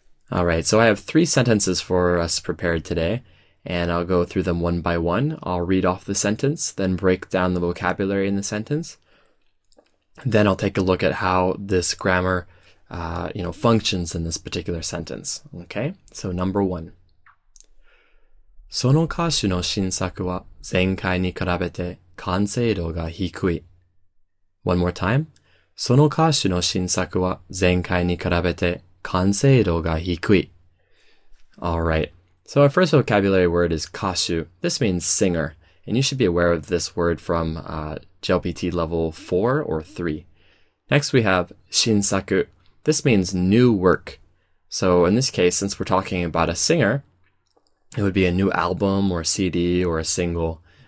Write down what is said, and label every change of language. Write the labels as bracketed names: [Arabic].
[English] All right, so I have 3 sentences for us prepared today, and I'll go through them one by one. I'll read off the sentence, then break down the vocabulary in the sentence. Then I'll take a look at how this grammar, functions in this particular sentence. Okay, so number 1. [Japanese] その歌手の新作は前回に比べて完成度が低い. [English] One more time. [Japanese] その歌手の新作は前回に比べて完成度が低い. [English] Alright, so our first vocabulary word is kashu. This means singer, and you should be aware of this word from jlpt level 4 or 3. Next we have shinsaku. This means new work. So in this case, since we're talking about a singer, it would be a new album or CD or a single.